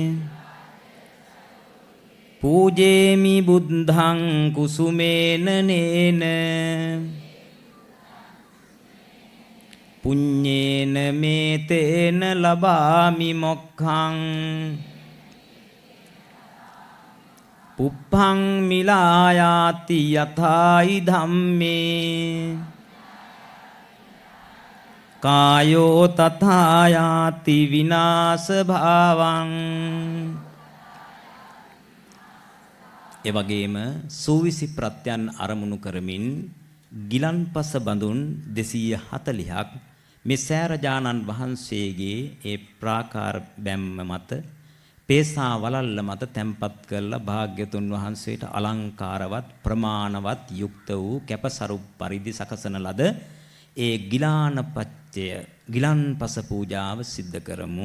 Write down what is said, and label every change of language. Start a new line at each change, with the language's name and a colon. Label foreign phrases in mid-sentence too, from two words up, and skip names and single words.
Pali: පූජේමි බුද්ධං කුසුමේන නේන පුඤ්ඤේන මේතේන ලබාමි මොක්ඛං පුප්පං මිලායාති යථායි ධම්මේ කායෝ තථායාති විනාශ භාවං.
Sinhala: ඒ වගේම සූවිසි ප්‍රත්‍යයන් අරමුණු කරමින් ගිලන්පස බඳුන් 240ක් මේ සෑරජානන් වහන්සේගේ ඒ ප්‍රාකාර බැම්ම මත පේසා වලල්ල මත තැන්පත් කරලා භාග්‍යතුන් වහන්සේට අලංකාරවත් ප්‍රමාණවත් යුක්ත වූ කැපසරු පරිදි සකසන ලද ඒ ගිලානපච්චය ගිලන්පස පූජාව සිද්ධ කරමු.